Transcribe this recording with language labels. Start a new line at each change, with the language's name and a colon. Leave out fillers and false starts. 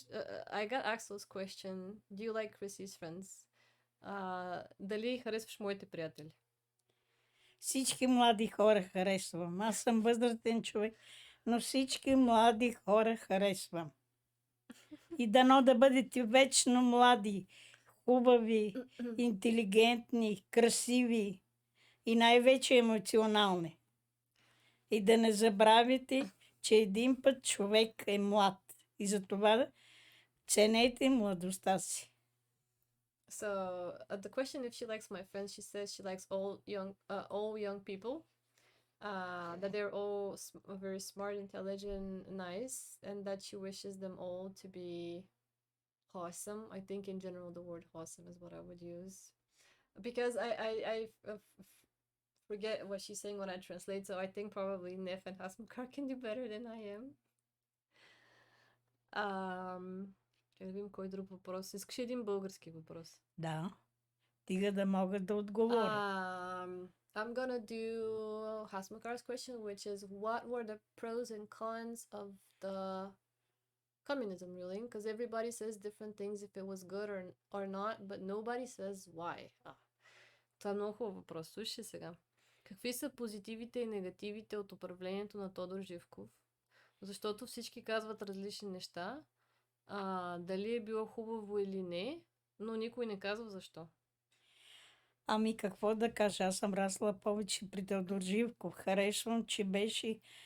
English: I got asked this question. Do you like Chrissy's friends?
Bulgarian: Дали харесваш моите приятели? Всички млади хора харесвам. Аз съм възрастен човек, но всички млади хора харесвам. И дано да бъдете вечно млади, хубави, интелигентни, красиви и най-вече емоционални. И да не забравяте, че един път човек е млад. И затова ценете младостта си.
English: So the question if she likes my friends, she says she likes all young people, that they're all very smart, intelligent, nice, and that she wishes them all to be wholesome. I think in general the word wholesome is what I would use, because I forget what she's saying when I translate. So I think probably Nef and Hasmukar can do better than I am.
Bulgarian: Да видим кой друг въпрос. Искаш един български въпрос? Да. Стига да могат да отговорят.
English: I'm gonna do Hasmukar's question, which is what were the pros and cons of the communism ruling? Because everybody says different things if it was good or not, but nobody says why.
Bulgarian: Това е много хубав въпрос. Слушай сега. Какви са позитивите и негативите от управлението на Тодор Живков? Защото всички казват различни неща. Дали е било хубаво или не, но никой не казва защо. Ами какво да кажа, аз съм расла повече при Тодор Живков. Харесвам, че беше